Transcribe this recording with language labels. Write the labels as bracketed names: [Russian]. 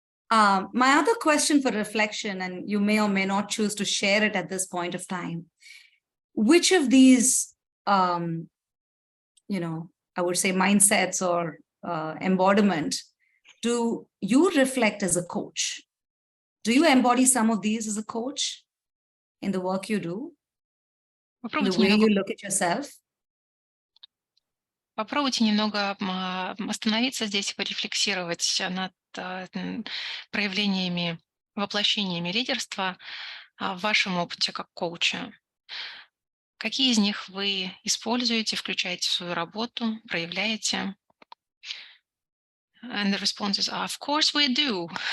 [English] My other question for reflection, and you may or may not choose to share it at this point of time, which of these, I would say mindsets or embodiment, do you reflect as a coach? Do you embody some of these as a coach in the work you do? In the way you look at yourself? [Russian] Попробуйте немного остановиться здесь и порефлексировать над проявлениями, воплощениями лидерства в вашем опыте как коуча. Какие из них вы используете, включаете в свою работу, проявляете? [English] And the responses are, of course we do.